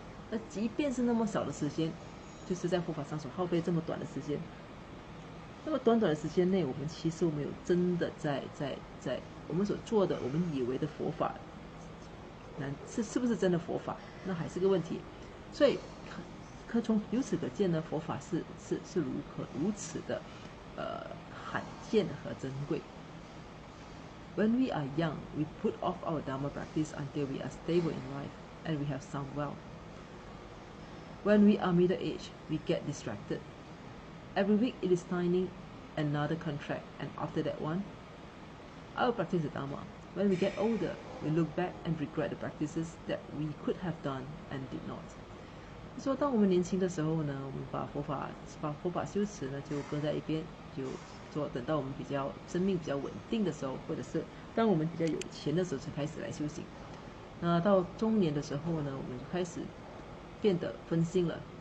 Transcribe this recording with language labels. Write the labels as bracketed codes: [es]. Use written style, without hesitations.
[zh] 那即便是那么少的时间，就是在佛法上所耗费这么短的时间，那么短短的时间内，我们其实没有真的在我们所做的，我们以为的佛法，是不是真的佛法？那还是个问题。所以可从由此可见呢，佛法是如此的罕见和珍贵。 [en] When we are young, we put off our Dharma practice until we are stable in life and we have sound wealth. When we are middle-aged, we get distracted. Every week it is signing another contract, and after that one, I will practice the Dharma. When we get older, we look back and regret the practices that we could have done and did not. [zh] 说当我们年轻的时候呢，我们把佛法修持呢就搁在一边，就做等到我们生命比较稳定的时候，或者是当我们比较有钱的时候才开始来修行。那到中年的时候呢，我们就开始变得分心了。